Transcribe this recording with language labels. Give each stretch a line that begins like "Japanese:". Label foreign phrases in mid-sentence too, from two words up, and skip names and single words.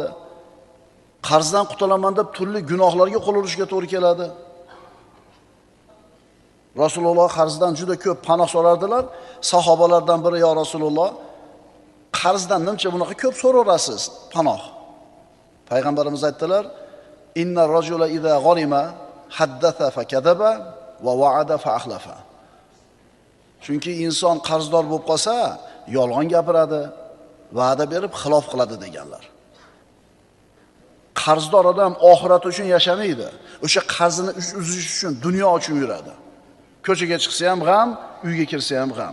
Uzbek: Qarzdan qutulaman deb turli gunohlarga qo'l urishga to'g'ri keladi. Rasululloh qarzdan juda ko'p panoh so'rardilar. Sahobalardan biri:
Arabic: "يا رسول الله,
Uzbek: qarzdan nimcha bunaqa ko'p so'raverasiz panoh?" Payg'ambarimiz aytdilar:
Arabic: "إن الرجل إذا غرم حدث فكذب ووعد فأخلف."
Uzbek: Chunki inson qarzdor bo'lib qolsa, yolg'on gapiradi, va'da berib xilof qiladi deganlar. Qarzdor odam oxirat uchun yashamaydi. O'sha qarzini uzish uchun dunyo uchun yuradi. Ko'chaga chiqsa ham g'am, uyga kirsa ham g'am.